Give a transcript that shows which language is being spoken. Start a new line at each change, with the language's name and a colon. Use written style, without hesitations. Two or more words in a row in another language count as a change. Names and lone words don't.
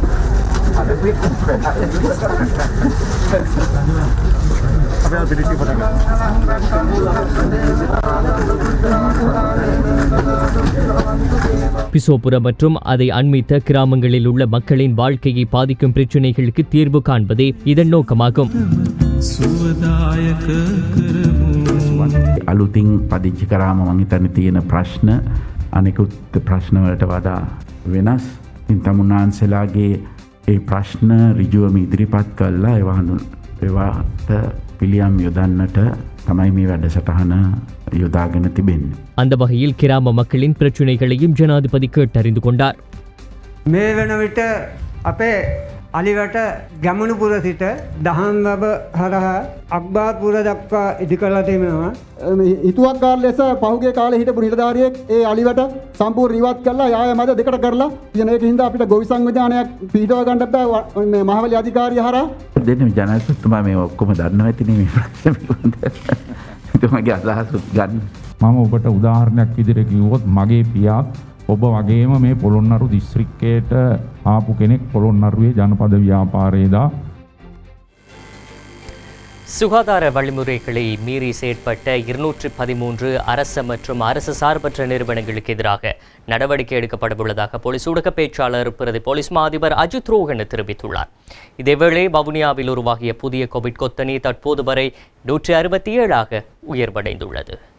Tamil: பிசோபுர மற்றும் அதை அண்மித்த கிராமங்களில் உள்ள மக்களின் வாழ்க்கையை பாதிக்கும் பிரச்சினைகளுக்கு தீர்வு காண்பதே இதன் நோக்கமாகும்.
Sinhala: අලුතින් පදිංචි කරාම මං හිතන්නේ තියෙන ප්‍රශ්න අනෙකුත් ප්‍රශ්න වලට වඩා වෙනස්. තමුන්නාන්සලාගේ ඒ ප්‍රශ්න ඍජුවම ඉදිරිපත් කළා ඒවාට පිළියම් යොදන්නට තමයි මේ වැඩසටහන යොදාගෙන තිබෙන්නේ. அந்த வகையில் கிராம மக்களின் பிரச்சனைகளையும் ஜனாதிபதி கேட்டறிந்து கொண்டார். මේ වෙන විට අපේ අලිවට ගැමුණුපුර සිට දහම්වැව හරහා අක්බාපුර දක්වා ඉදි කරලා තිබෙනවා. හිතුවක්කාර ලෙස පහුගිය කාලේ හිටපු නිලධාරියෙක් ඒ අලිවට සම්පූර්ණ ඉවත් කළා යාය මැද දෙකට කරලා. ඉතින් ඒක හින්දා අපිට ගොවි සංවිධානයක් පිටව ගන්න බෑ මේ මහවැලි අධිකාරිය හරහා. දෙන්නේ ජනාධිපතිතුමා මේ ඔක්කොම දන්නවා ඇතිනේ මේ ප්‍රශ්න පිළිබඳව. එතුමාගේ අදහස් ගන්න. මම ඔබට උදාහරණයක් විදිහට කිව්වොත් මගේ පියාත් ඔබ වගේම මේ පොළොන්නරු දිස්ත්‍රික්කයට ආපු කෙනෙක් පොළොන්නරුවේ ජනපද ව්‍යාපාරයේදා
Tamil: சுகாதார வழிமுறைகளை மீறி செயற்பட்ட 213 அரச மற்றும் அரசு சார்பற்ற நிறுவனங்களுக்கு எதிராக நடவடிக்கை எடுக்கப்படவுள்ளதாக போலீஸ் ஊடக பேச்சாளர் பிரதி போலீஸ் மா அதிபர் அஜித் ரோஹன் தெரிவித்துள்ளார். இதேவேளை வவுனியாவில் உருவாகிய புதிய கோவிட் கொத்தணி தற்போது வரை 167 உயர்வடைந்துள்ளது.